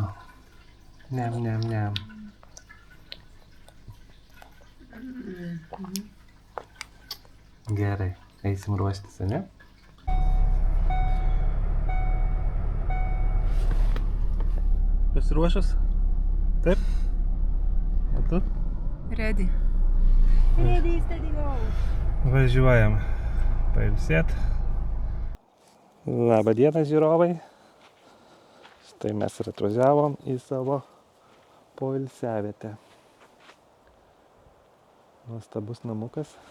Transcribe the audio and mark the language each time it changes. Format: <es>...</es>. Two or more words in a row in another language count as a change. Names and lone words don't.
<lt>Nem. Gerai, eisim ruoštis, ne? Pasiruošęs? Taip? O tu?</lt> <en>Ready. Ready, steady, go.</en> <lt>Važiuojam pailsėt. Labą dieną, žiūrovai. Štai mes ir atvažiavom į savo poilsiavietę. Nuostabus namukas.</lt>